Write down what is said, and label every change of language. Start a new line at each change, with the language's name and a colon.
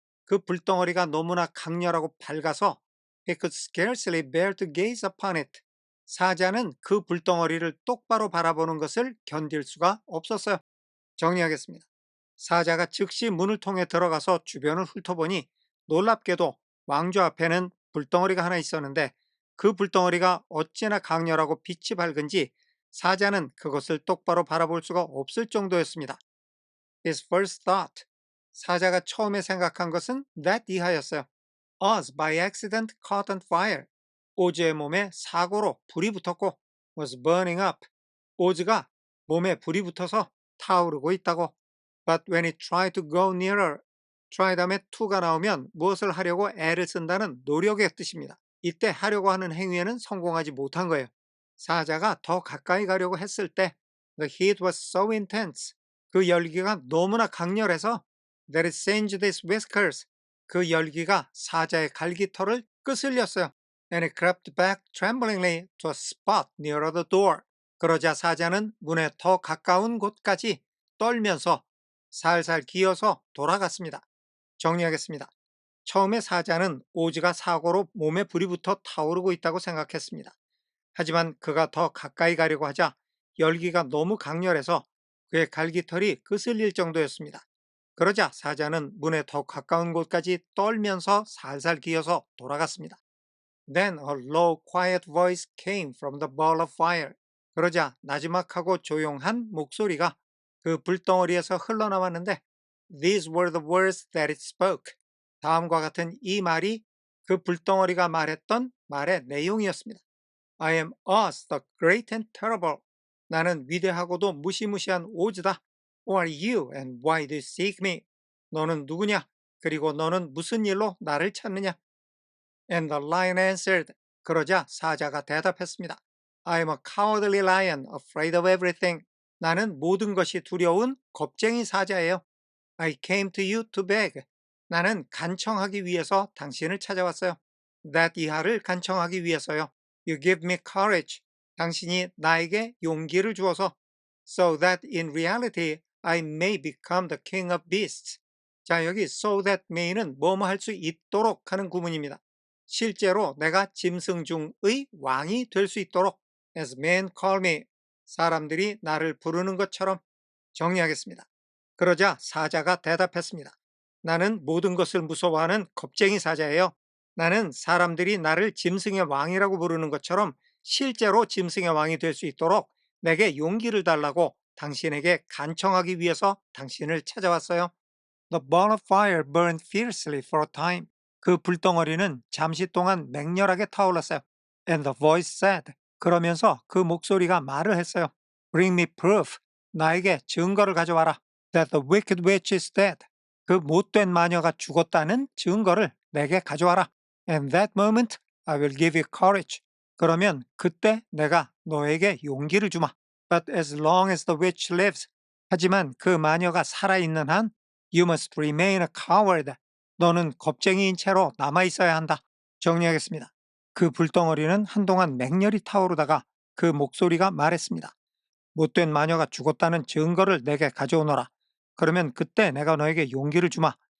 Korean: 그 불덩어리가 너무나 강렬하고 밝아서
English: he could scarcely bear to gaze upon it.
Korean: 사자는 그 불덩어리를 똑바로 바라보는 것을 견딜 수가 없었어요. 정리하겠습니다. 사자가 즉시 문을 통해 들어가서 주변을 훑어보니 놀랍게도 왕좌 앞에는 불덩어리가 하나 있었는데 그 불덩어리가 어찌나 강렬하고 빛이 밝은지 사자는 그것을 똑바로 바라볼 수가 없을 정도였습니다.
English: His first thought.
Korean: 사자가 처음에 생각한 것은 that 이하였어요.
English: Oz by accident caught on fire.
Korean: 오즈의 몸에 사고로 불이 붙었고
English: was burning up.
Korean: 오즈가 몸에 불이 붙어서 타오르고 있다고.
English: But when he tried to go nearer,
Korean: try 다음에 to가 나오면 무엇을 하려고 애를 쓴다는 노력의 뜻입니다. 이때 하려고 하는 행위에는 성공하지 못한 거예요. 사자가 더 가까이 가려고 했을 때
English: the heat was so intense.
Korean: 그 열기가 너무나 강렬해서
English: that it singed its whiskers.
Korean: 그 열기가 사자의 갈기털을 끄슬렸어요.
English: And it crept back tremblingly to a spot nearer the door.
Korean: 그러자 사자는 문에 더 가까운 곳까지 떨면서 살살 기어서 돌아갔습니다. 정리하겠습니다. 처음에 사자는 오즈가 사고로 몸에 불이 붙어 타오르고 있다고 생각했습니다. 하지만 그가 더 가까이 가려고 하자 열기가 너무 강렬해서 그의 갈기털이 그슬릴 정도였습니다. 그러자 사자는 문에 더 가까운 곳까지 떨면서 살살 기어서 돌아갔습니다.
English: Then a low, quiet voice came from the ball of fire.
Korean: 그러자 나지막하고 조용한 목소리가 그 불덩어리에서 흘러나왔는데
English: These were the words that it spoke.
Korean: 다음과 같은 이 말이 그 불덩어리가 말했던 말의 내용이었습니다.
English: I am Oz, the great and terrible.
Korean: 나는 위대하고도 무시무시한 오즈다.
English: Who are you and why do you seek me?
Korean: 너는 누구냐? 그리고 너는 무슨 일로 나를 찾느냐?
English: And the lion answered.
Korean: 그러자 사자가 대답했습니다.
English: I am a cowardly lion, afraid of everything.
Korean: 나는 모든 것이 두려운 겁쟁이 사자예요.
English: I came to you to beg.
Korean: 나는 간청하기 위해서 당신을 찾아왔어요. That 이하를 간청하기 위해서요.
English: You give me courage.
Korean: 당신이 나에게 용기를 주어서
English: so that in reality I may become the king of beasts.
Korean: 자, 여기 so that may는 뭐뭐 할 수 있도록 하는 구문입니다. 실제로 내가 짐승 중의 왕이 될 수 있도록
English: as men call me.
Korean: 사람들이 나를 부르는 것처럼. 정리하겠습니다. 그러자 사자가 대답했습니다. 나는 모든 것을 무서워하는 겁쟁이 사자예요. 나는 사람들이 나를 짐승의 왕이라고 부르는 것처럼 실제로 짐승의 왕이 될 수 있도록 내게 용기를 달라고 당신에게 간청하기 위해서 당신을 찾아왔어요.
English: The ball of fire burned fiercely for a time.
Korean: 그 불덩어리는 잠시 동안 맹렬하게 타올랐어요.
English: And the voice said.
Korean: 그러면서 그 목소리가 말을 했어요.
English: Bring me proof.
Korean: 나에게 증거를 가져와라.
English: That the wicked witch is dead.
Korean: 그 못된 마녀가 죽었다는 증거를 내게 가져와라.
English: And that moment I will give you courage.
Korean: 그러면 그때 내가 너에게 용기를 주마.
English: But as long as the witch lives.
Korean: 하지만 그 마녀가 살아있는 한
English: You must remain a coward.
Korean: 너는 겁쟁이인 채로 남아있어야 한다. 정리하겠습니다. 그 불덩어리는 한동안 맹렬히 타오르다가 그 목소리가 말했습니다. 못된 마녀가 죽었다는 증거를 내게 가져오너라. 그러면 그때 내가 너에게 용기를 주마.